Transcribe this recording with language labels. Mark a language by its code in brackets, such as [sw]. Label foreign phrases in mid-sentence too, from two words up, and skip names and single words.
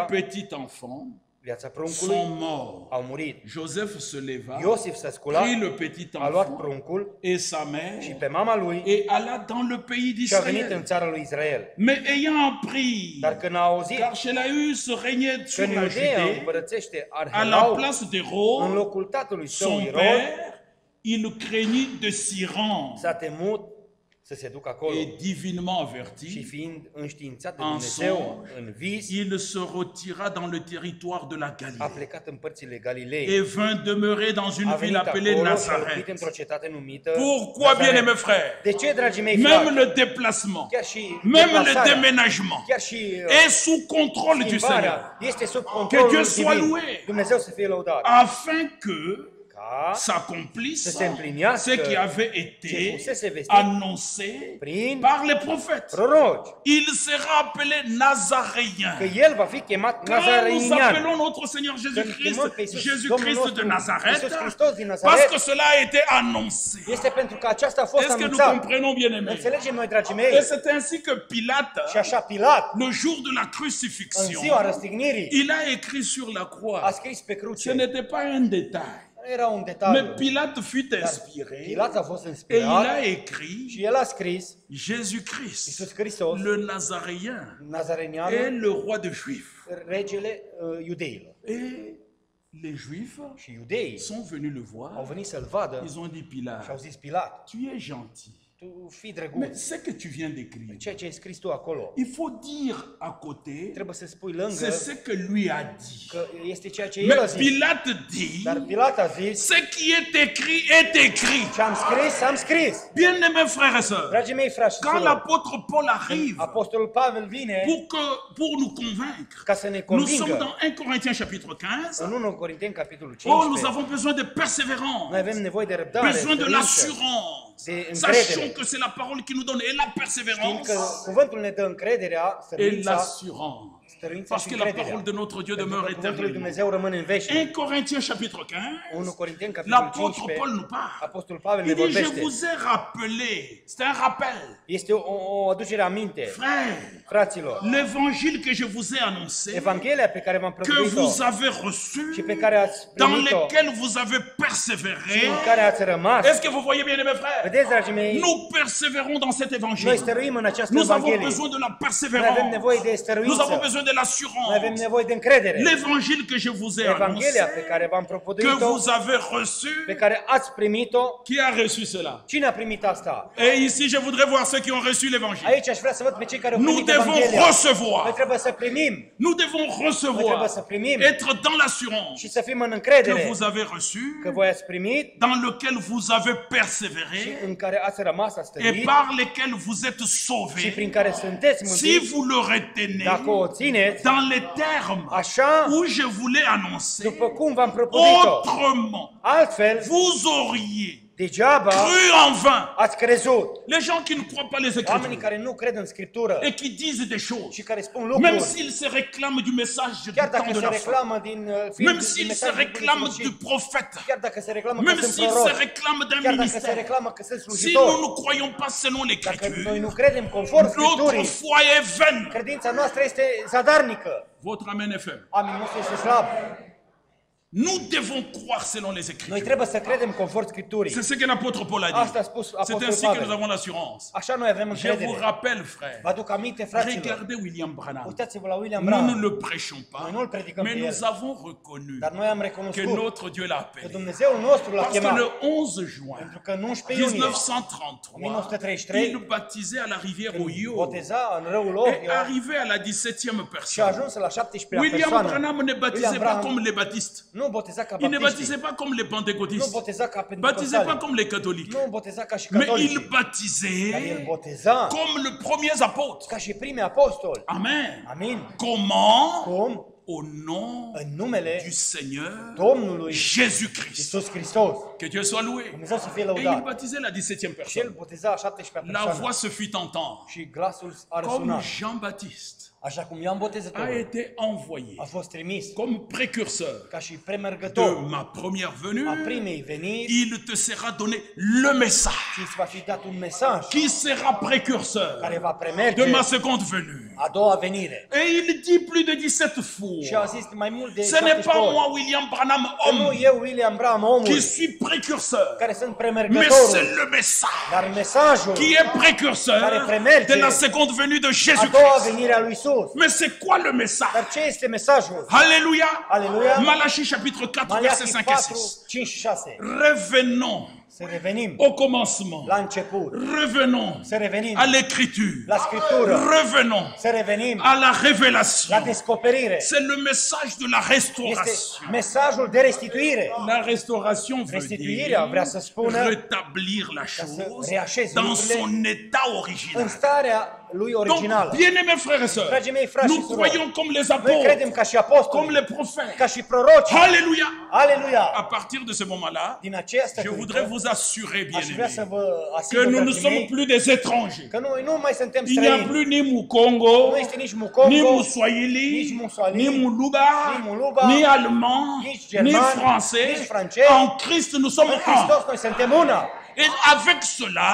[fr] petit enfant [ro] viața pruncului, [fr] sont morts. [ro] au murit. [fr] Joseph se leva, [ro] Iosif s-a sculat, [fr] prit le petit [ro] a luat [fr] enfant [ro] pruncul [fr] et sa [ro] și [fr] mère [ro] pe mama lui [fr] et alla dans le pays [ro] și a venit în [fr] d'Israël. [ro] țara lui Israel. [fr] Mais ayant appris, [ro] Dar când a auzit [fr] car Chelaeus régnait [ro] că [fr] sur [ro] în [fr] la [ro] Iudeea [fr] Judée, [ro] împărățește [fr] à la [ro] Arhelau, [fr] place [ro] în [fr] d'Hérode, [ro] locul tatălui său [fr] son [ro] Irod, [fr] père, il craignit de s'y rendre. [ro] s-a temut să se ducă acolo. [fr] Et divinement [ro] Și [fr] averti, [ro] fiind înștiințat de [fr] En [ro] Dumnezeu [fr] songe, [ro] în vis, [fr] il se retira dans le territoire de la [ro] a [fr] Galilée [ro] plecat în părțile Galilei. [fr] et vint demeurer dans une [ro] A [fr] ville [ro] venit [fr] appelée [ro] acolo și a locuit [fr] Nazareth. [ro] într-o cetate numită [fr] Pourquoi, [ro] Nazaret. [fr] bien-aimés frères? [ro] De ce, dragii mei [fr] Même [ro] frați? [fr] le déplacement, [ro] Chiar și [fr] même le [ro] deplasarea, [fr] déménagement [ro] chiar și [fr] est sous contrôle du Seigneur, [ro] schimbarea este sub [fr] Que [ro] controlul [fr] Dieu soit [ro] divin. [fr] loué. [ro] Dumnezeu să fie lăudat. [fr] afin que [ro] Ca [fr] s'accomplisse [ro] să se împlinească [fr] ce qui avait [ro] ce [fr] été [ro] fusese vestit [fr] annoncé [ro] prin [fr] par les prophètes. [ro] proroci, [fr] Il sera appelé [ro] că [fr] Nazaréen. [ro] el va fi chemat [fr] Quand nous [ro] Nazareinian. [fr] appelons notre Seigneur Jésus-Christ, [ro] chemăm pe Iisus, [fr] Jésus-Christ [ro] Domnul [fr] de [ro] nostru, [fr] Nazareth, [ro] Iisus Hristos din [fr] parce [ro] Nazaret, [fr] que cela a été annoncé. [ro] este pentru că aceasta a fost [fr] Est-ce que nous [ro] anunțat. [fr] comprenons, bien-aimés? [ro] Înțelegem noi, dragii mei? [fr] Et c'est ainsi que Pilate, [ro] Și așa Pilat, [fr] le jour de la [ro] în [fr] crucifixion, [ro] ziua răstignirii, [fr] il a écrit sur la [ro] a [fr] croix. [ro] scris pe [fr] Ce [ro] cruce. [fr] n'était pas un détail. [ro] Nu era un [fr] Mais [ro] detaliu. [fr] Pilate fut [ro] Dar [fr] inspiré [ro] Pilat a fost [fr] et il [ro] inspirat [fr] a écrit [ro] și el a scris [fr] Jésus-Christ, [ro] Iisus Hristos, [fr] le Nazaréen, est [ro] Nazarenianul, [fr] le roi de Juifs. [ro] regele iudeilor. [fr] Et les Juifs [ro] Și iudeii [fr] sont venus le [ro] au [fr] voir. [ro] venit să-l vadă [fr] Ils ont dit, [ro] și au [fr] Pilate, [ro] zis Pilat, [fr] tu es gentil. [ro] tu fii [fr] Mais [ro] drăguț. [fr] ce que tu viens d'écrire, [ro] Ceea ce ai scris tu acolo, [fr] il faut dire à côté, [ro] trebuie să spui [fr] c'est [ro] lângă [fr] ce que lui a dit. [ro] că este ceea ce el a [fr] Mais [ro] zis. [fr] Pilate dit, [ro] Dar Pilat a zis, [fr] ce qui est écrit est écrit. [ro] ce am scris, am scris. [fr] Bien-aimés frères et sœurs, [ro] Dragii mei frați și [fr] quand [ro] surori, [fr] l'apôtre Paul arrive [ro] Apostolul Pavel vine [fr] pour nous convaincre, [ro] ca să ne [fr] nous sommes [ro] convingă. [fr] dans 1 Corinthiens chapitre 15. [ro] În 1 Corinteni, capitolul [fr] Oh, nous [ro] 15, [fr] avons besoin de [ro] noi [fr] persévérance, [ro] avem nevoie de răbdare, [fr] besoin de [ro] stăruință, [fr] l'assurance. [ro] de [fr] Sachons [ro] încredere. [fr] que c'est la parole qui nous donne et la [ro] Știind [fr] persévérance [ro] că cuvântul ne dă încrederea, [fr] et [ro] stăruința, [fr] l'assurance. [ro] stăruința [fr] Parce [ro] și [fr] que la [ro] încrederea. [fr] parole de notre Dieu [ro] Pentru că [fr] demeure [ro] cuvântul lui [fr] éternellement. [ro] Dumnezeu rămâne în veșnic. [fr] 1 Corinthiens chapitre [ro] 1 [fr] 15, [ro] Corinteni, capitolul [fr] l'apôtre [ro] 15, [fr] Paul nous parle. [ro] Apostolul Pavel ne [fr] Il dit, je [ro] vorbește. [fr] vous ai rappelé, c'est un rappel, [ro] Este o aducere aminte, [fr] frères, [ro] fraților. [fr] l'évangile que je vous ai annoncé, [ro] Evanghelia pe care v-am [fr] que [ro] prăbuit-o [fr] vous avez reçu, [ro] și pe care ați [fr] dans [ro] primit-o [fr] lesquels vous avez [ro] și [fr] persévéré. [ro] în care ați rămas. [fr] Est-ce que vous voyez bien, mes frères? [ro] Vedeți, dragii mei, [fr] Nous persévérons dans cet [ro] noi [fr] évangile. [ro] stăruim în această [fr] Nous avons [ro] Evanghelie. [fr] besoin de la [ro] Noi avem [fr] persévérance. [ro] nevoie de [fr] Nous avons [ro] stăruință. [fr] besoin de [ro] Noi avem [fr] l'assurance. [ro] nevoie de încredere. [fr] L'évangile que je vous ai [ro] Evanghelia pe [fr] annoncé, [ro] care v-am [fr] que [ro] propovăduit-o, [fr] vous avez reçu, [ro] pe care ați primit-o, [fr] qui a reçu cela? [ro] cine a primit asta? [fr] Et ici, je voudrais voir ceux qui ont reçu l'évangile. [ro] Aici aș vrea să văd pe cei care au [fr] Nous [ro] primit [fr] devons [ro] Evanghelia. Noi [fr] recevoir. [ro] trebuie să primim [fr] Nous devons [ro] Noi trebuie [fr] recevoir. [ro] să primim [fr] Être dans l'assurance [ro] și să fim în [fr] que [ro] încredere [fr] vous avez reçu, [ro] că voi ați primit [fr] dans lequel vous avez [ro] și [fr] persévéré [ro] în care ați rămas, ați [fr] et [ro] stăruit [fr] par lesquels vous êtes [ro] și [fr] sauvés. [ro] prin care sunteți [fr] Si [ro] mântuiți, [fr] vous le retenez [ro] dacă o țineți, [fr] dans les termes [ro] așa [fr] où je vous l'ai annoncé, [ro] după cum v-am propovăduit-o. [fr] autrement, [ro] Altfel, [fr] vous auriez [ro] degeaba [fr] cru en vain. [ro] ați crezut. [fr] Les gens qui ne croient pas les [ro] Oamenii [fr] Écritures [ro] care nu cred în Scriptură [fr] et qui disent des choses, [ro] și care spun [fr] même [ro] lucruri, [fr] s'ils se réclament du message du [ro] chiar dacă [fr] temps de [ro] se [fr] la fin, [ro] reclamă din [fr] même s'ils se réclament du prophète, [ro] chiar dacă se reclamă că [fr] même [ro] sunt [fr] s'ils se [ro] proroci, [fr] réclament d'un [ro] chiar dacă se [fr] ministère, [ro] reclamă că sunt [fr] si nous [ro] slujitori, [fr] ne croyons pas selon [ro] dacă noi [fr] l'Écriture, [ro] nu credem conform [fr] notre [ro] Scripturii, [fr] foi est vaine. [ro] credința noastră este zadarnică. [fr] Votre amen est faible. [ro] Amin nostru este slab. [fr] Nous devons croire selon les [ro] Noi [fr] Écritures. [ro] trebuie să credem conform Scripturii. [fr] C'est ce que l'apôtre Paul a [ro] Asta a [fr] dit. [ro] spus [fr] C'est [ro] Apostolul [fr] ainsi que nous [ro] Pavel. [fr] avons l'assurance. [ro] Așa noi avem [fr] Je vous [ro] încredere. [fr] rappelle, frère, [ro] Vă aduc aminte, fraților, [fr] regardez William Branham. [ro] uitați-vă la William [fr] Nous ne [ro] Branham, [fr] le prêchons pas, [ro] Noi nu-l predicăm [fr] mais [ro] pe [fr] nous [ro] el. [fr] avons reconnu [ro] dar noi am [fr] que [ro] recunoscut [fr] notre Dieu l'a [ro] că [fr] appelé. [ro] Dumnezeul nostru l-a [fr] Parce que [ro] chemat. [fr] le 11 juin [ro] Pentru că în 11 iunie [fr] 1933, [ro] 1933, [fr] il baptisait à la rivière Ohio [ro] boteza în râul [fr] et [ro] Ohio [fr] arrivait à la 17e [ro] și a [fr] personne. [ro] ajuns la 17-a [fr] William [ro] persoană. [fr] Branham ne baptisait [ro] William [fr] pas [ro] Branham [fr] comme les baptistes. [ro] nu boteza ca [fr] Il ne [ro] baptiștii, [fr] baptisait pas comme les [ro] nu [fr] pentecôtistes. [ro] boteza ca [fr] Baptisait pas [ro] pentecostali, [fr] comme les catholiques. [ro] nu boteza ca și [fr] Mais il [ro] catolicii, dar el [fr] baptisait [ro] boteza [fr] comme les premiers apôtres. [ro] ca și primii apostoli. [fr] Amen. [ro] Amin. [fr] Comment? [ro] Cum? [fr] au nom [ro] în numele [fr] du Seigneur [ro] Domnului [fr] Jésus-Christ. [ro] Iisus Hristos. [fr] Que Dieu soit loué. [ro] Dumnezeu să fie [fr] Et il [ro] lăudat. [fr] baptisait la 17e [ro] Și el [fr] personne. [ro] boteza a 17-a [fr] La voix [ro] persoană [fr] se fit entendre. [ro] și glasul a [fr] Comme [ro] răsunat. [fr] Jean-Baptiste [ro] Așa cum Ioan [fr] a [ro] Botezătorul [fr] été envoyé [ro] a fost trimis [fr] comme précurseur [ro] ca și [fr] de [ro] premergător [fr] ma première [ro] a [fr] venue, [ro] primei veniri [fr] il te sera donné le message [ro] și îți va fi dat un mesaj [fr] qui sera précurseur [ro] care va [fr] de [ro] premerge [fr] ma seconde venue. [ro] a doua venire. [fr] Et il dit plus de 17 [ro] Și a [fr] fois, [ro] zis mai mult de [fr] ce n'est [ro] 17 [fr] pas [ro] ori. [fr] moi, William Branham, [ro] Că nu [fr] homme, [ro] eu, William Branham, omul, [fr] qui suis précurseur, [ro] care sunt [fr] mais [ro] premergătorul, [fr] c'est le message [ro] dar mesajul [fr] qui est précurseur de la seconde venue de [ro] a doua [fr] Jésus-Christ. [ro] venire a lui Isus. [fr] Mais c'est quoi le message? [ro] Dar ce este mesajul? [fr] Alléluia. [ro] Alléluia. [fr] Malachie chapitre 4, versets [ro] Malachi [fr] 5 et [ro] 4, [fr] 6. [ro] 5 și 6. [fr] Revenons [ro] Să revenim [fr] au commencement. [ro] la început. [fr] Revenons [ro] Să revenim [fr] à l'écriture. [ro] la Scriptură. [fr] Revenons [ro] Să revenim [fr] à la [ro] la [fr] révélation. [ro] descoperire. [fr] C'est le message de la [ro] Este [fr] restauration. [ro] mesajul de restituire. [fr] La restauration veut [ro] Restituirea [fr] dire [ro] vrea să spună [fr] rétablir la chose [ro] reașezi [fr] dans [ro] lucrurile [fr] son état [ro] în [fr] original. [ro] starea lui [fr] Donc, [ro] originală. [fr] bien-aimés frères et sœurs, [ro] Dragii mei frați și [fr] nous [ro] surori, [fr] croyons comme les [ro] noi credem [fr] apôtres, [ro] ca și [fr] comme [ro] apostoli, [fr] les prophètes. [ro] ca și proroci. [fr] Alléluia. [ro] Aleluia! [fr] À partir de ce moment-là, [ro] Din această [fr] je voudrais [ro] clipă, [fr] vous assurer, [ro] aș vrea să [fr] bien-aimés, [ro] vă [fr] que [ro] asigur, [fr] nous ne [ro] dragii [fr] sommes [ro] mei, [fr] plus des étrangers. [ro] că noi nu mai suntem [fr] Il n'y a [ro] străini. [fr] plus ni Mukongo, [ro] Nu este nici Mukongo, [fr] ni Muswahili, [ro] nici Muswahili, [fr] ni Muluba, [ro] ni Muluba, [fr] ni allemand, [ro] nici [fr] ni [ro] german, [fr] français. [ro] nici francez. [fr] En Christ, nous sommes [ro] În Hristos [fr] un. [ro] noi suntem una. [fr] Et avec cela,